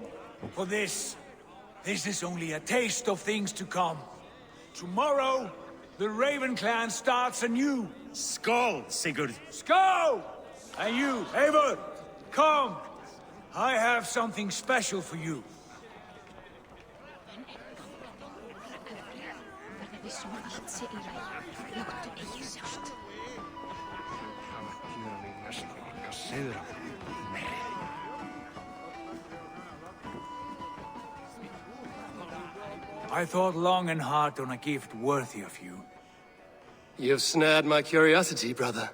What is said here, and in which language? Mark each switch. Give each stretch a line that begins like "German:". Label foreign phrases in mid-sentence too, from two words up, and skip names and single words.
English: For this is only a taste of things to come. Tomorrow, the Raven clan starts anew. Skål, Sigurd. Skål! And you, Eivor, come. I have something special for you.
Icelandic: Verða við svo allt sé í lagi. Láttu eigi sjást.
English: I thought long and hard on a gift worthy of you. You've snared my curiosity, brother.